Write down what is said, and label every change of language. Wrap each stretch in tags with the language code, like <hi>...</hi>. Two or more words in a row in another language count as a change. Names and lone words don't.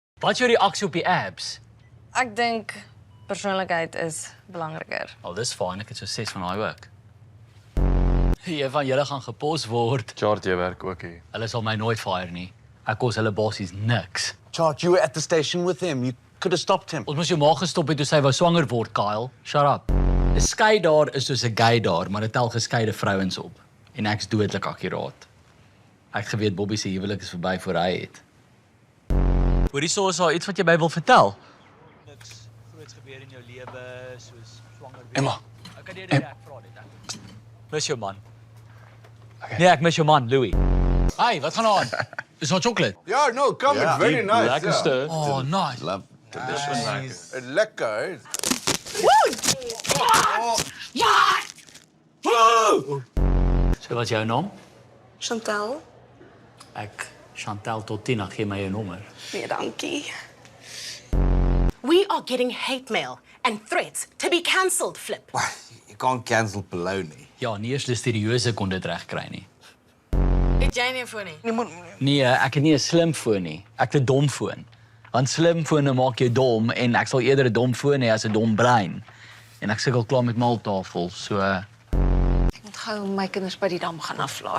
<af>Wat is jou reaksie op die abs? Ek dink persoonlikheid is belangriker. Al dis fyn, ek het so 6 van daai ook. Een van julle gaan gepos word. Chart, jy werk ook hier. Hulle sal my nooit fire nie. Ek kos hulle bossies niks.</af> <en>Chart, you were at the station with him. You could have stopped him.</en> <af>Ons moes jou ma gestop het toe sy wou swanger word, Kyle.</af> <en>Shut up.</en> <af>'n Skei daar is soos 'n gay daar, maar dit tel geskeide vrouens op. En ek's dodelik akkuraat. Ek het geweet Bobby se huwelik is verby voor hy het. Hoorie, so is daar iets wat jy by wil vertel? Niks groots gebeur in jou lewe, soos swanger wees. Emma. Ek vra dit. Mis jou man. Okay. Nee, ek mis jou man, Louis. Hey, wat gaan aan? Is daar chocolate?</af> <en>Yeah, no, come. It's very nice.</en> <af>Lekkerste.</af> <en>Oh, nice. Love. It's lekker.</en> <af>So wat is jou naam? Chantal? Ek, Chantal Totina, gee my jou nommer. Nee, dankie.</af> <en>We are getting hate mail and threats to be cancelled, Flip. You can't cancel Poloni.</en> <af>Ja, nie eers Listeriose kon dit regkry nie. Het jy nie 'n foon nie? Nee, ek het nie 'n slim foon nie. Ek het 'n dom foon. Want slim fone maak jou dom en ek sal eerder 'n dom foon hê as 'n dom brein. En ek sukkel klaar met maaltafel, so Ek moet gou my kinders by die dam gaan aflaai.</af>